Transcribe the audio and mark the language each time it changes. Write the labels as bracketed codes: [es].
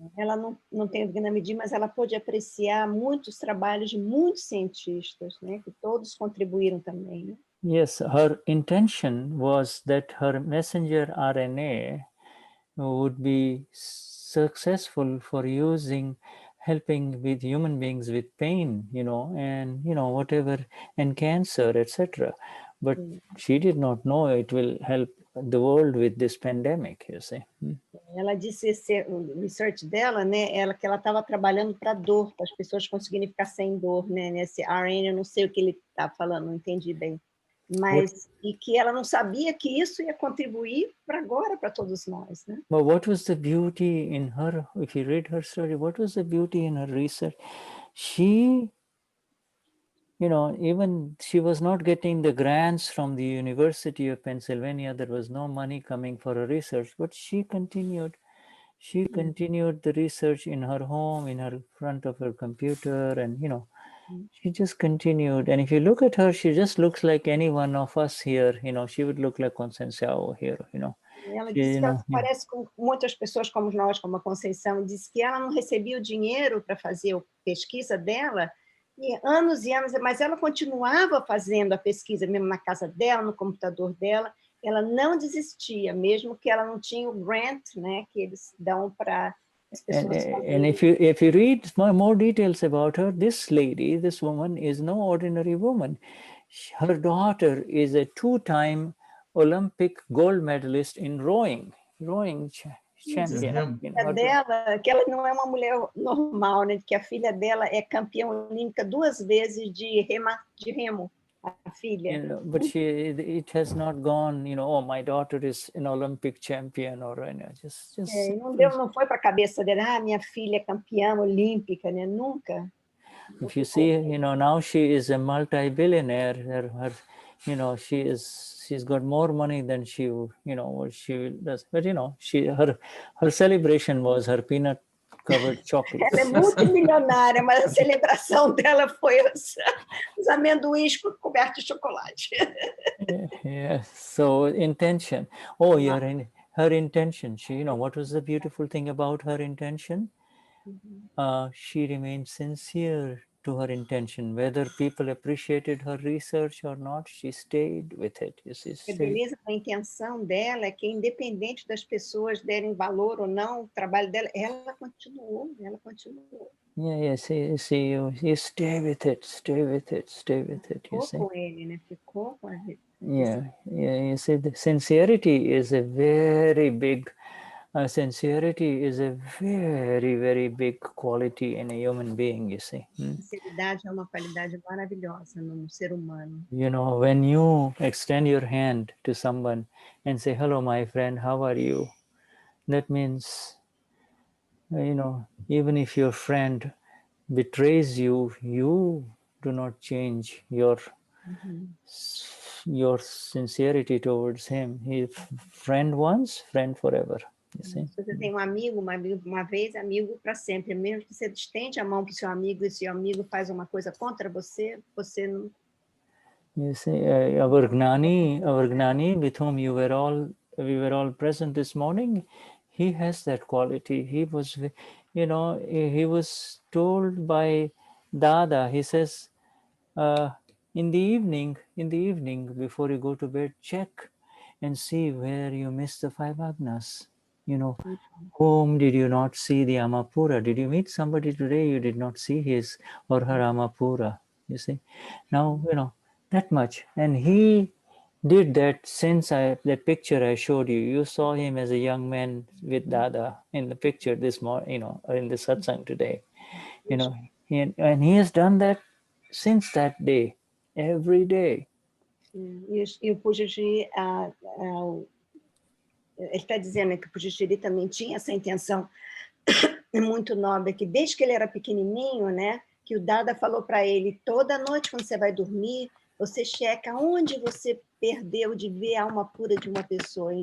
[pt] Ela não tem o Gnanvidi, mas ela pôde apreciar muitos trabalhos de muitos cientistas, né, que todos contribuíram também, né? [en] Yes, her intention was that her messenger RNA would be successful for helping with human beings with pain, and whatever, and cancer, etc. But she did not know it will help the world with this pandemic, you see. [pt] Ela disse o research dela, né, que ela estava trabalhando para dor, para as pessoas conseguirem ficar sem dor, né, nesse RNA, eu não sei o que ele está falando, não entendi bem. Mas e que ela não sabia que isso ia contribuir para agora para todos nós, né? [en] But what was the beauty in her? If you read her story, what was the beauty in her research? She, even she was not getting the grants from the University of Pennsylvania. There was no money coming for her research, but she continued. She continued the research in her home, in her front of her computer, and she just continued. And if you look at her, she just looks like any one of us here. She would look like Conceição here. [pt] Ela disse que ela parece com muitas pessoas como nós, como a Conceição, disse que ela não recebia o dinheiro para fazer a pesquisa dela, e anos, mas ela continuava fazendo a pesquisa, mesmo na casa dela, no computador dela, ela não desistia, mesmo que ela não tinha o grant, né, que eles dão para as pessoas fazerem. [en] And if you read more details about her, this woman is no ordinary woman. Her daughter is a 2-time Olympic gold medalist in rowing champion. [pt] Dela, que ela não é uma mulher normal, né? Que a filha dela é campeã olímpica 2 vezes de remo. a filha. [en] You know, but it has not gone, you know, oh, my daughter is an Olympic champion, or, you know, just [pt] Não foi para a cabeça dele, minha filha é campeã olímpica, né? Nunca. [en] If you see, you know, now she is a multi-billionaire. You know, she's got more money than she, you know, what she does. But you know, her celebration was her peanut-covered chocolates. [pt] Ela é multimilionária, mas a celebração dela foi os amendoins cobertos de chocolate. [en] Yeah. So intention. Oh, her intention. She, you know, what was the beautiful thing about her intention? She remained sincere to her intention. Whether people appreciated her research or not, she stayed with it. You see, [pt] A beleza da intenção dela é que, independente das pessoas derem valor ou não, o trabalho dela, ela continuou. [en] Yeah, see, you stay with it, stay with it, stay with it. You see. [pt] Ficou com ele, né? Ficou com a gente. [en] Yeah. You see, the sincerity is a very big. Sincerity is a very, very big quality in a human being, you see. [pt] Sinceridade é uma qualidade maravilhosa no ser humano. [en] You know, when you extend your hand to someone and say, hello, my friend, how are you? That means, you know, even if your friend betrays you, you do not change your sincerity towards him. He friend once, friend forever. [pt] Se você tem um amigo, uma vez, amigo para sempre. Mesmo que você estende a mão para o seu amigo e seu amigo faz uma coisa contra você, você não... [en] You see, our Gnani with whom we were all present this morning, he has that quality. He was, you know, he was told by Dada, he says, in the evening, before you go to bed, check and see where you missed the 5 agnas. You know, whom did you not see the Amapura? Did you meet somebody today you did not see his or her Amapura? You see, now, you know, that much. And he did that since that picture I showed you. You saw him as a young man with Dada in the picture this morning, you know, in the satsang today. You know, and he has done that since that day, every day. [pt] E o Pujaji, ele está dizendo que o Pujaji também tinha essa intenção muito nobre, que desde que ele era pequenininho, né, que o Dada falou para ele, toda noite quando você vai dormir, você checa onde você perdeu de ver a alma pura de uma pessoa.